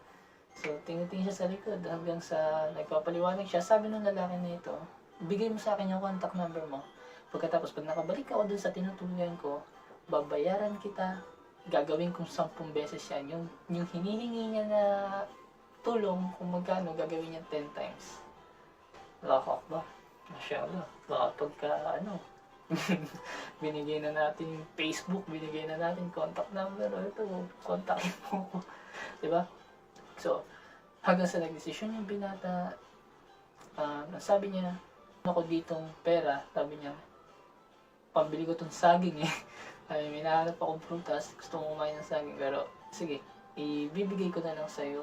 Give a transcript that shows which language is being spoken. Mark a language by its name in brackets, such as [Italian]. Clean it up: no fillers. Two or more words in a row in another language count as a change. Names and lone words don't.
[Filipino] So, tingin siya sa likod, hanggang sa nagpapaliwanag siya, sabi ng lalaki na ito, bigay mo sa akin yung [English] contact number [Filipino] mo. Pagkatapos, pag nakabalik ako dun sa tinutuluyan ko, babayaran kita, gagawin kong 10 beses yan. Yung hinihingi niya na tulong, kung magkano, gagawin niya 10 times. [Arabic] الله أكبر. ما شاء الله. [Filipino] Baka pagka binigay na natin yung Facebook, binigay na natin [English] contact number, [Filipino] ito, kontakin mo ko. Diba? So, hanggang sa nag-desisyon yung binata, sabi niya, ako ditong pera, sabi niya, pambili ko tong saging Ay, may nahanap akong prutas, gusto kong kumain ng saging, pero sige, ibibigay ko na lang sa'yo.